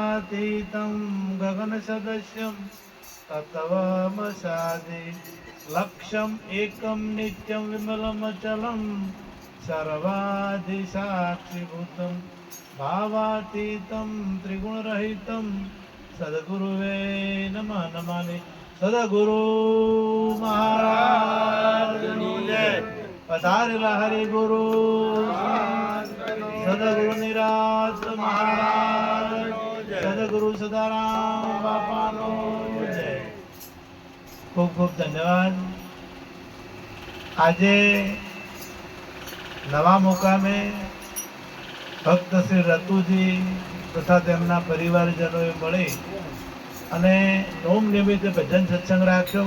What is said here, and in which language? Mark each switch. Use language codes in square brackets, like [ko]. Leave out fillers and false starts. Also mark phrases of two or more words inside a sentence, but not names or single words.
[sa] भावातीतं गगनसदृशं तत्त्वमसादि लक्ष्यम् एकं नित्यं विमलमचलं सर्वादिसाक्षिभूतं भावातीतं त्रिगुणरहितं सद्गुरुवे नमः नमामि। [gu] सद्गुरु महाराजની જય। પધારેલા હરિગુરુ સદગુરુ નિરાત મહારાજ, સદગુરુ સદારામ બાપાનો જય। ખૂબ ખૂબ ધન્યવાદ। આજે નવા મુકામે ભક્ત શ્રી રતુજી તથા તેમના પરિવારજનોએ મળી અને નોમ નિમિત્તે ભજન સત્સંગ રાખ્યો।